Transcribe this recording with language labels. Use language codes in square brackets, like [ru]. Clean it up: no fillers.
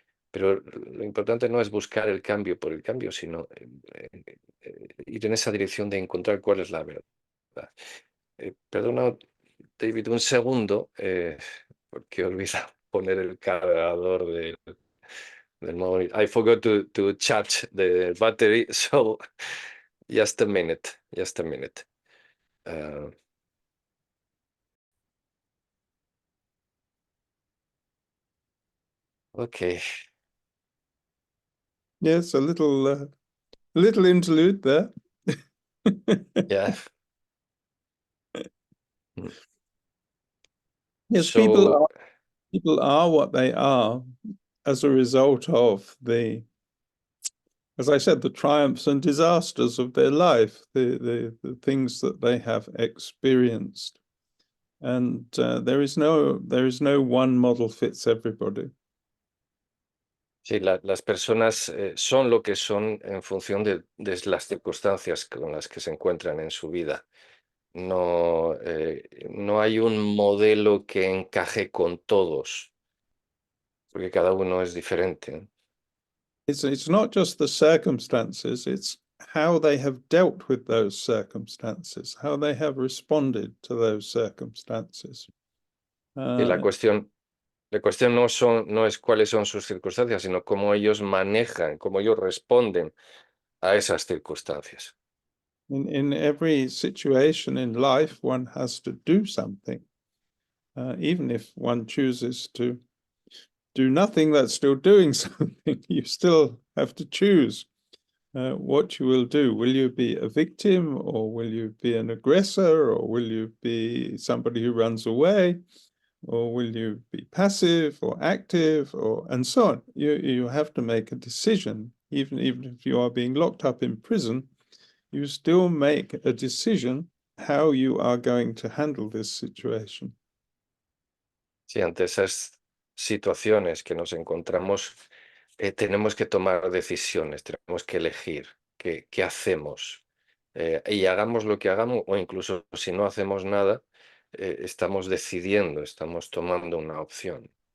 [es] Pero lo importante no es buscar el cambio por el cambio, sino ir en esa dirección de encontrar cuál es la verdad. Perdona, David, un segundo, porque he olvidado poner el cargador del móvil. [en] I forgot to charge the battery, so just a minute, just a minute. Uh, Ok, Yes, a little interlude there. [es] ya. Mm. [en] Yes, So, people are what they are as a result of as I said, the triumphs and disasters of their life, the things that they have experienced. And there is no one model fits everybody. [es] sí, las personas son lo que son en función de las circunstancias con las que se encuentran en su vida. No, no hay un modelo que encaje con todos, porque cada uno es diferente. [en] It's not just the circumstances, it's how they have dealt with those circumstances, how they have responded to those circumstances. [es] Y la cuestión no es cuáles son sus circunstancias, sino cómo ellos manejan, cómo ellos responden a esas circunstancias. [en] In every situation in life, one has to do something. Even if one chooses to do nothing, that's still doing something. You still have to choose what you will do. Will you be a victim, or will you be an aggressor, or will you be somebody who runs away, or will you be passive or active, and so on? You have to make a decision. Even if you are being locked up in prison, you still make a decision how you are going to handle this situation. [es] Sí, ante esas situaciones que nos encontramos, tenemos que tomar decisiones, tenemos que elegir qué hacemos. Y hagamos lo que hagamos, o incluso si no hacemos nada, estamos decidiendo, estamos tomando una opción.